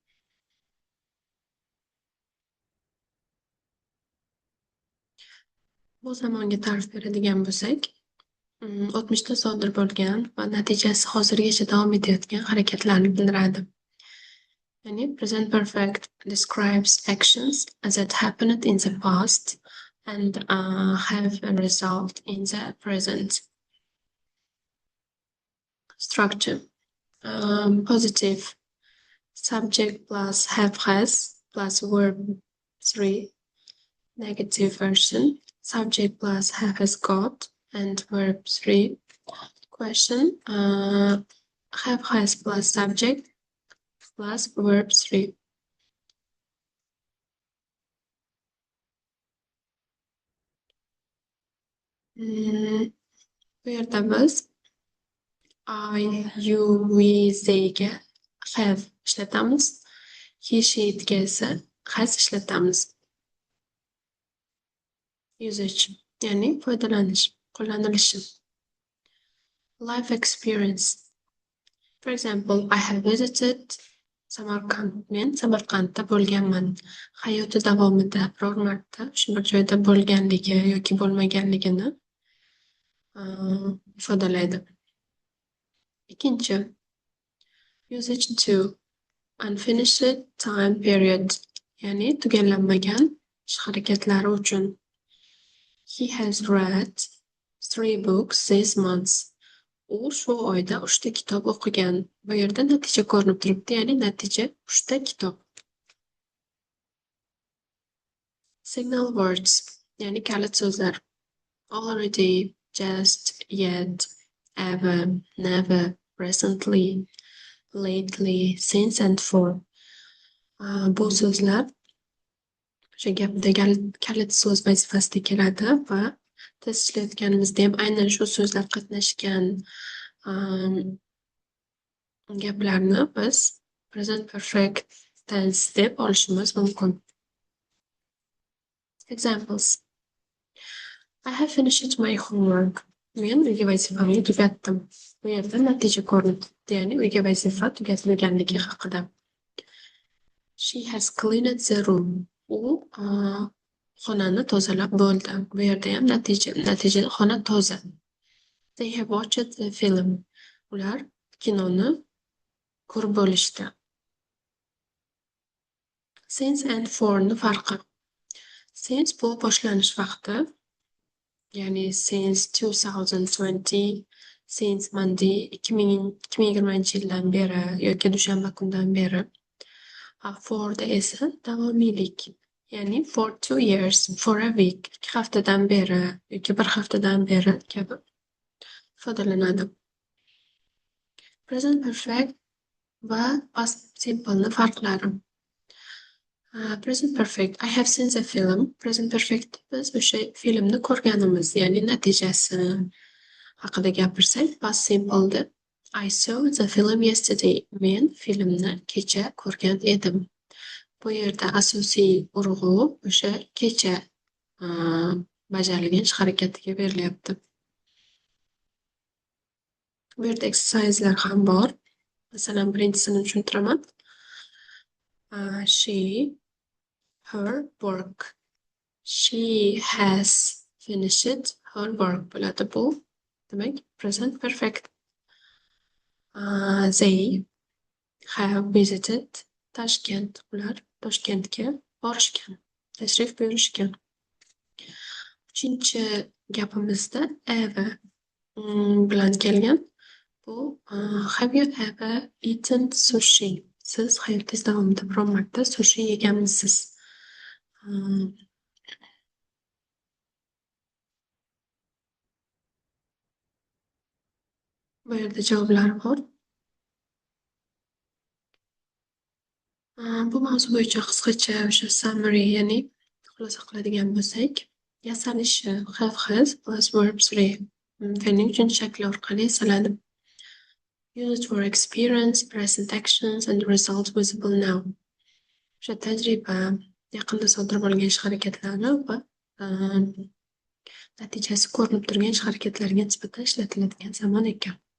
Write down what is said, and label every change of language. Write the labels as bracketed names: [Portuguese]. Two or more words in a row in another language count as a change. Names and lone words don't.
[Uzbek] Bu zamonga ta'rif beradigan bo'lsak, o'tmishda sodir bo'lgan va natijasi hozirgacha davom etayotgan harakatlarni bildiradi. Ya'ni [English] present perfect describes actions that happened in the past and have a result in the present. Structure. Positive. Subject plus have has plus verb 3. Negative version. Subject plus have has got and verb 3. Question. Have has plus subject plus verb 3. [Uzbek] Bu yerda biz [English] I, you, we, theyga have [Uzbek] ishlatamiz. [English] He, she, [Uzbek] itga esa has ishlatamiz. Usage, ya'ni foydalanish, qo'llanilishi. [English] Life experience. For example, I have visited Samarkand. [Uzbek] Men Samarqandda bo'lganman. Hayoti davomida biror marta shu bir joyda bo'lganligi yoki bo'lmaganligini ifodalaydi. Ikkinchi, [English] usage to unfinished time period, [Uzbek] ya'ni tugallanmagan ish harakatlari uchun. [English] He has read 3 books this month. [Uzbek] U shu oyda 3 ta kitob o'qigan. Bu yerda natija ko'rinib turibdi, ya'ni natija 3 ta kitob. [English] Signal words, [Uzbek] ya'ni kalit so'zlar. [English] Already, just, yet, ever, never, recently, lately, since and for. [Uzbek] Bu so'zlar o'sha gapda kalit so'z vazifasida keladi va test ishlayotganimizda ham aynan shu so'zlar qatnashgan gaplarni biz [English] present perfect tense [Uzbek] deb olishimiz mumkin. [English] Examples. I have finished my homework. [Uzbek] Men uyga vazifamni tugatdim. Bu yerda natija ko'rinib turibdi, ya'ni uyga vazifa tugatilganligi haqida. [English] She has cleaned the room. [Uzbek] U xonani tozalab bo'ldi. Bu yerda ham natija xona toza. [English] They have watched the film. [Uzbek] Ular kinoni ko'rib bo'lishdi. [English] Since and for'ni [Uzbek] farqi. Since bu boshlanish vaqti, ya'ni [English] since 2020, since Monday [Uzbek] 2020-yildan beri yoki dushanba kundan beri. For'da esa davomiylik, ya'ni [English] for 2 years, for a week, [Uzbek] 2 haftadan beri yoki 1 haftadan beri kabi ifodalanadi. [English] Present perfect [Uzbek] va [English] past simple'ni [Uzbek] farqlari. [English] Present perfect, I have seen the film. Present perfect [Uzbek] biz o'sha filmni ko'rganimiz, ya'ni natijasi haqida gapirsak, [English] past simple'da I saw the film yesterday. [Uzbek] Men filmni kecha ko'rgan edim. Bu yerda asosiy urg'u o'sha kecha bajarilgan ish harakatiga berilyapti. Bu yerda exercise'lar ham bor. Masalan, birinchisini tushuntiraman. [English] She, her work. She has finished her work [Uzbek] bo'ladi bu. Demak, [English] present perfect. They have visited Tashkent. [Uzbek] Ular Toshkentga borishgan, tashrif buyurishgan. Uchinchi gapimizda ever bilan kelgan. [English] Bu have you ever eaten sushi? [Uzbek] Siz hayotingiz davomida biror marta sushi yeganmisiz? Bu yerda javoblar bor. Bu mavzu bo'yicha qisqacha o'sha summary, ya'ni xulosa qiladigan bo'lsak, Yasalishi [English] have has plus verb 3 [Uzbek] fe'lning uchinchi shakli orqali yasaladi. [English] Used for experience, present actions and results visible now. [Uzbek] O'sha tajriba, yaqinda sodir bo'lgan ish harakatlari va natijasi ko'rinib turgan ish harakatlariga nisbatan ishlatiladigan zamon ekan.